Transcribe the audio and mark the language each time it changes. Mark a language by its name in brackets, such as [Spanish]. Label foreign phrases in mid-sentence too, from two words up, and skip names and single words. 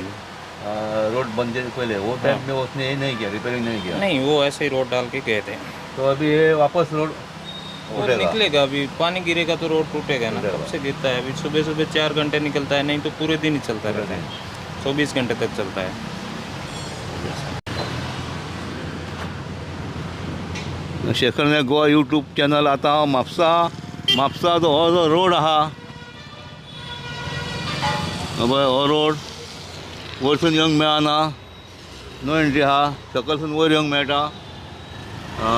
[Hindi] रोड बनने से पहले वो टाइम में उसने ये नहीं किया, रिपेयरिंग नहीं किया। नहीं वो ऐसे ही रोड डाल के गए थे। तो अभी ये वापस रोड वो उठेगा। निकलेगा, अभी पानी गिरेगा तो रोड टूटेगा ना। कब से गिरता है? अभी सुबह सुबह 4 घंटे निकलता है, नहीं तो पूरे दिन ही चलता रहता है, 24 घंटे तक चलता है। [Konkani] शेखर गोवा यूट्यूब चॅनल आता म्हापसा जो हो जो रोड आहा पळय, हो रोड वयरसून येवंक मेळना, [English] no entry [Konkani] आहा, सकलसून वयर येवंक मेळटा।